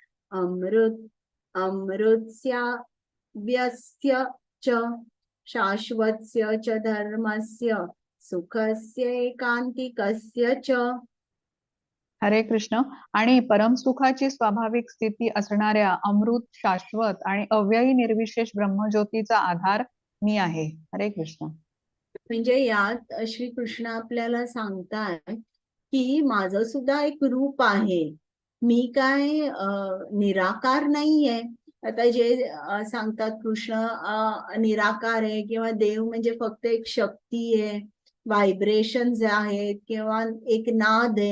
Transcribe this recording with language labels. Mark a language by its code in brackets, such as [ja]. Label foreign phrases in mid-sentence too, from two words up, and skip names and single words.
[sa] अमृतस्य व्यस्य च शाश्वतस्य च धर्मस्य सुखस्य एकांतिकस्य च. [mr] हरे कृष्ण. आणि परमसुखाची स्वाभाविक स्थिती असणाऱ्या अमृत, शाश्वत आणि अव्ययी निर्विशेष ब्रह्मज्योतीचा आधार मी आहे. हरे कृष्ण. म्हणजे यात श्रीकृष्ण आपल्याला सांगताय की माझं सुद्धा एक रूप आहे. मी काय निराकार नाहीये. आता जे सांगतात कृष्ण निराकार आहे किंवा देव म्हणजे फक्त एक शक्ती आहे, व्हायब्रेशन्स आहेत किंवा एक नाद आहे.